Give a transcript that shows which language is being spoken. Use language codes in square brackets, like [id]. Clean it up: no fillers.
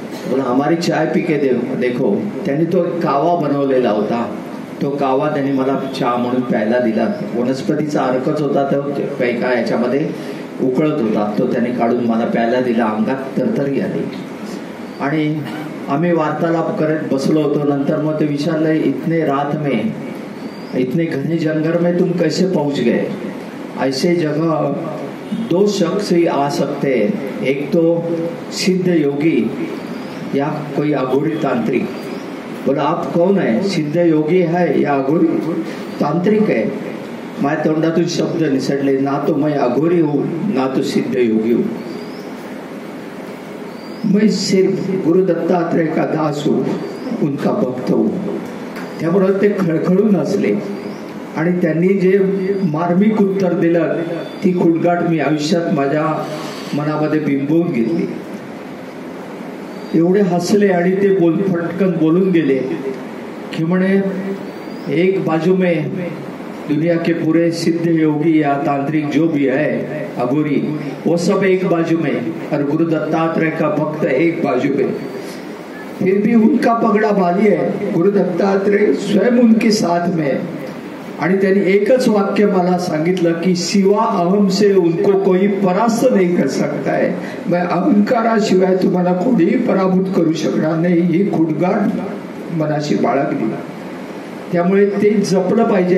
[hi] बोला हमारी चाय पी के देखो. [mr] त्यांनी तो कावा बनवलेला होता. तो कावा त्यांनी मला चहा म्हणून प्यायला दिला. वनस्पतीचा अर्कच होता तो काही काय याच्यामध्ये उकळत होता. तो त्याने काढून मला प्यायला दिला. अंगात तरतरी आली. आणि आम्ही वार्तालाप करत बसलो होतो. नंतर मग ते विचारले, [hi] इतने रात में इतने घने जंगल में तुम कैसे पहुंच गए? ऐसे जगह दो शख्स ही आ सकते हैं, एक तो सिद्ध योगी या कोई अघोरी तांत्रिक. बोला आप कौन है? सिद्ध योगी है या अघोरी तांत्रिक है? [mr] माझ्या तोंडातून शब्द निसटले. [hi] ना तो मैं अघोरी हूँ ना तो सिद्ध योगी हूँ. मैं सिर्फ गुरु दत्तात्रेय का दास हूँ, उनका भक्त हूँ. [mr] त्यामुळे ते खळखळून हसले. आणि त्यांनी जे मार्मिक उत्तर दिलं ती खुणगाठ मी आयुष्यात माझ्या मनामध्ये बिंबवून घेतली. एवढे हसले आणि ते फटकन बोलून गेले की म्हणे, [hi] एक बाजू में दुनिया के पूरे सिद्ध योगी या तांत्रिक जो भी है अघोरी वो सब एक बाजू में और गुरु दत्तात्रेय का भक्त एक बाजू में. फिर भी उनका पगड़ा भारी है, गुरु दत्तात्रेय स्वयं उनके साथ में. [mr] आणि त्यांनी एकच वाक्य मला सांगितलं की [hi] सिवा अहम से उनको कोई परास्त नहीं कर सकता है. [mr] मैं अहंकाराशिवाय तुम्हाला कोणीही पराभूत करू शकणार नाही. ही खुडगाठ मनाशी बाळगली. त्यामुळे ते जपलं पाहिजे.